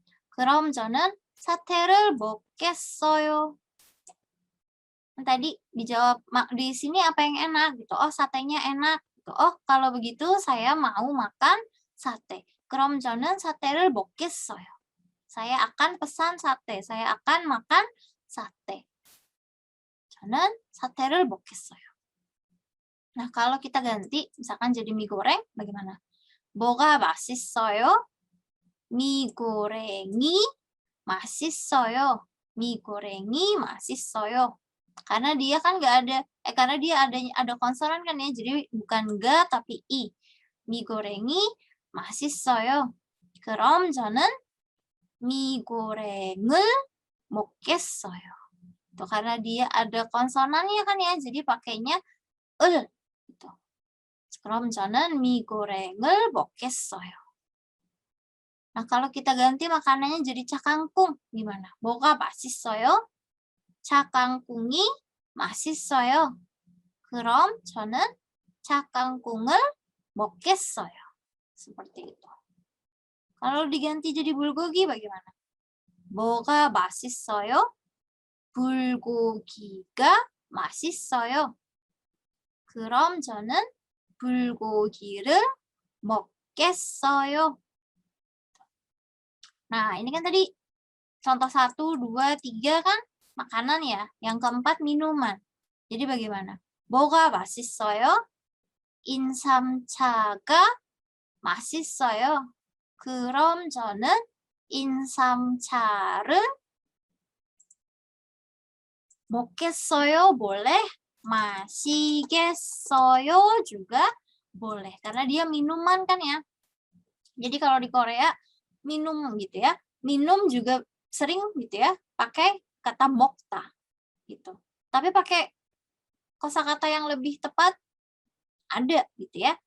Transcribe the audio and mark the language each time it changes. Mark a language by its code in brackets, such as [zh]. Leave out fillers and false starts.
[ko] 그럼 저는 사태를 먹겠어요. [id] Tadi dijawab di sini apa yang enak gitu. Oh, satenya enak gitu. Oh, kalau begitu saya mau makan sate. [ko] 그럼 저는 사태를 먹겠어요. [id] Saya akan pesan sate. Saya akan makan sate. [ko] 저는 사태를 먹겠어요. [id] Nah, kalau kita ganti misalkan jadi mie goreng bagaimana? [ko] 뭐가 맛있어요? mie gorengi 맛있어요. mie gorengi 맛있어요. [id] Karena dia kan nggak ada, karena dia ada konsonan kan ya, jadi bukan ga tapi i. [ko] mie gorengi 맛있어요. 그럼 저는 mie goreng을 먹겠어요. [id] Itu karena dia ada konsonannya kan ya, jadi pakainya ul gitu. [ko] 그럼 저는 미 고랭을 먹겠어요. [id] Nah, kalau kita ganti makanannya jadi cakangkung, gimana? [ko] 뭐가 맛있어요? cakangkung이 맛있어요. 그럼 저는 cakangkung을 먹겠어요. [id] Seperti itu. Kalau diganti jadi bulgogi bagaimana? [ko] 뭐가 맛있어요? 불고기가 맛있어요. 그럼 저는 불고기를 먹겠어요. [id] Nah, ini kan tadi contoh 1, 2, 3 kan makanan ya. Yang keempat minuman. Jadi bagaimana? [ko] 뭐가 맛있어요? 인삼차가 맛있어요. 그럼 저는 인삼차를 먹겠어요. [id] boleh. 마시겠어요 juga boleh. Karena dia minuman kan ya. Jadi kalau di Korea minum gitu ya. Minum juga sering gitu ya pakai kata 먹다 gitu. Tapi pakai kosakata yang lebih tepat ada gitu ya.